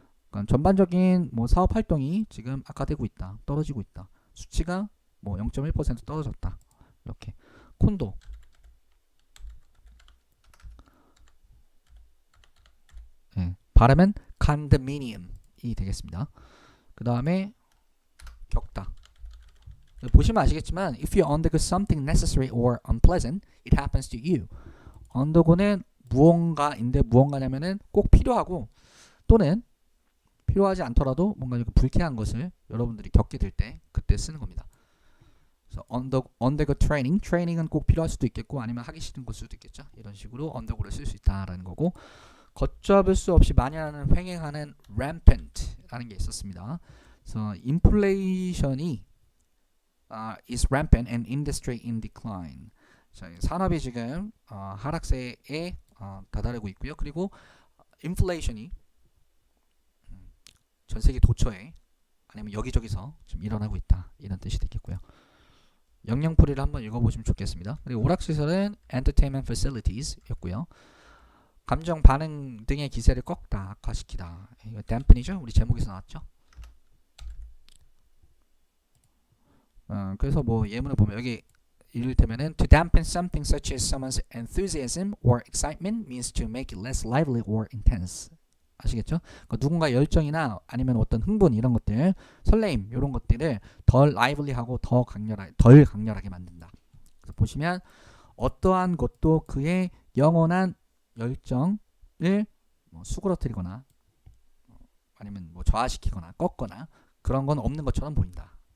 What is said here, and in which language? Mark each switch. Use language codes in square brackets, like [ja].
[ko] 그러니까 전반적인 뭐 사업 활동이 지금 악화되고 있다, 떨어지고 있다. 수치가 뭐 0.1% 떨어졌다. 이렇게. 콘도. 예, 발음은 condominium이 되겠습니다. 그 다음에 겪다. 보시면 아시겠지만 [en] if you undergo something necessary or unpleasant, it happens to you. [ko] undergo는 무언가인데 무언가냐면은 꼭 필요하고 또는 필요하지 않더라도 뭔가 이렇게 불쾌한 것을 여러분들이 겪게 될 때 그때 쓰는 겁니다. 그래서 undergo training, training은 꼭 필요할 수도 있겠고 아니면 하기 싫은 걸 수도 있겠죠. 이런 식으로 undergo를 쓸 수 있다라는 거고, 걷잡을 수 없이 만연하는 횡행하는 rampant라는 게 있었습니다. 그래서 [en] inflation이 is rampant and industry in decline. [ko] 자, 산업이 지금 하락세에 다다르고 있고요. 그리고 inflation이 전 세계 도처에 아니면 여기저기서 좀 일어나고 있다, 이런 뜻이 되겠고요. 영영풀이를 한번 읽어보시면 좋겠습니다. 그리고 오락시설은 entertainment facilities였고요. 감정 반응 등의 기세를 꺾다, 악화시키다. 이거 dampen이죠? 우리 제목에서 나왔죠? 그래서 뭐 예문을 보면 여기 이를테면은 [en] to dampen something such as someone's enthusiasm or excitement means to make it less lively or intense. [ko] 아시겠죠? 그러니까 누군가 열정이나 아니면 어떤 흥분 이런 것들, 설레임 이런 것들을 덜 lively하고 덜 강렬하게 만든다. 그래서 보시면 어떠한 것도 그의 영원한 열정을 뭐 수그러뜨리거나 아니면 뭐 저하시키거나 꺾거나 그런 건 없는 것처럼 보인다.